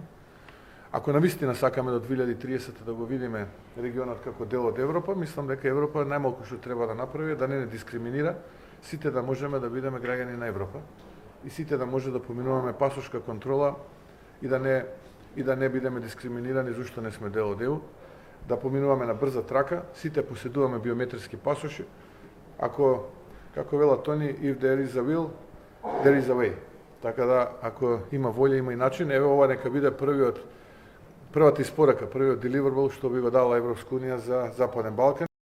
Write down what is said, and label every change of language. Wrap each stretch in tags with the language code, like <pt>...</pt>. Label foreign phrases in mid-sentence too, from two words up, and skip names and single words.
<mk>Ако навистина сакаме до 2030 да го видиме регионот како дел од Европа, мислам дека Европа најмалку што треба да направи да не дискриминира, сите да можеме да бидеме граѓани на Европа и сите да може да поминуваме пасошка контрола и да не бидеме дискриминирани зашто не сме дел од ЕУ, да поминуваме на брза трака, сите поседуваме биометриски пасоши. Ако, како вела Тони,</mk> <en>if there is a will, there is a way.</en> <mk>Така да, ако има волја, има и начин. Еве ова нека биде првата испорака, првиот deliverable што би го дала Европска унија за Западен Балкан.</mk>